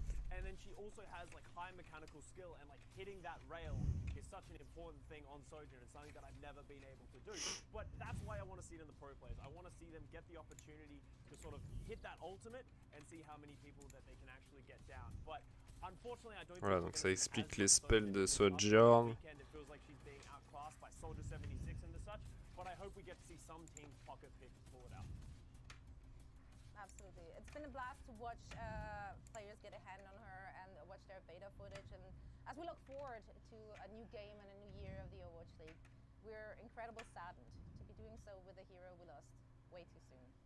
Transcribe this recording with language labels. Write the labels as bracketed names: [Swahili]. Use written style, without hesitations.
[English] And then she also has like high mechanical skill, and like hitting that rail is such an important thing on Sojourn. It's something that I've never been able to do. But that's why I want to see it in the pro players. I want to see them get the opportunity to sort of hit that ultimate and see how many people that they can actually get down. But unfortunately, I don't. [French] Voilà, donc ça explique les spells de Sojourn. [English] It feels like she's being outclassed by Soldier 76 and such. But I hope we get to see some teams pocket pick and pull it out. Absolutely. It's been a blast to watch players get a hand on her and watch their beta footage. And as we look forward to a new game and a new year of the Overwatch League, we're incredibly saddened to be doing so with a hero we lost way too soon.